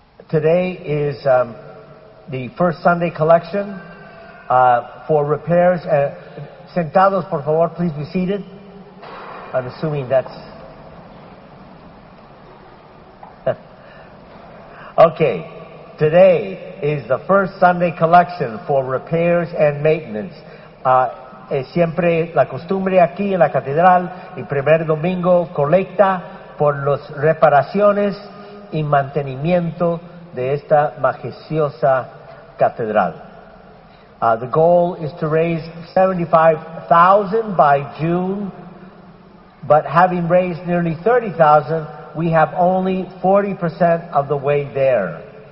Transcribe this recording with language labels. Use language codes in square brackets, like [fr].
[en] Today is the first Sunday collection for repairs. [es] Sentados, por favor, [en] please be seated. I'm assuming that's... Okay, today is the first Sunday collection for repairs and maintenance. [es] Es siempre la costumbre aquí en la catedral, el primer domingo colecta por las reparaciones y mantenimiento de esta majestuosa catedral. [en] The goal is to raise $75,000 by June, but having raised nearly $30,000, we have only 40% of the way there.